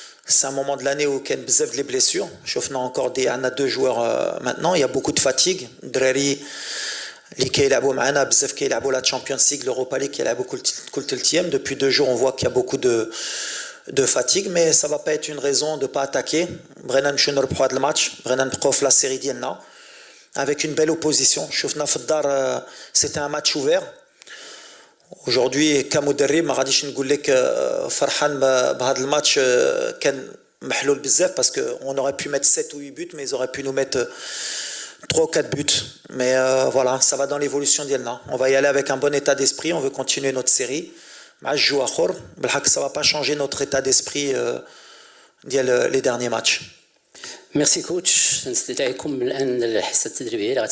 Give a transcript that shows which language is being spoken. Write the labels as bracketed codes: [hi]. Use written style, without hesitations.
[fr] C'est un moment de l'année où il y a beaucoup de blessures. On a encore on a 2 joueurs maintenant. Il y a beaucoup de fatigue. [ar] Drari, qui كيلعبوا معنا بزاف كيلعبوا la Champions League, l'Europa League كيلعبوا كل تلتيام. [fr] Depuis 2 jours, on voit qu'il y a beaucoup de fatigue, mais ça va pas être une raison de pas attaquer. [ar] بغينا نمشيو نربحوا هذا الماتش, بغينا نبقاو في la série ديالنا [fr] avec une belle opposition. [ar] شفنا في الدار [fr] c'était un match ouvert. Aujourd'hui [ar] كمدرب ما غاديش نقول لك فرحان بهذا الماتش كان محلول بزاف [fr] parce que on aurait pu mettre 7 ou 8 buts, mais ils auraient pu nous mettre 3 ou 4 buts. Mais voilà, ça va dans l'évolution d'Yelna. On va y aller avec un bon état d'esprit, on veut continuer notre série. Ça ne va pas changer notre état d'esprit les derniers matchs. [ar] ميرسي كوتش. نستدعيكم الان للحصه التدريبيه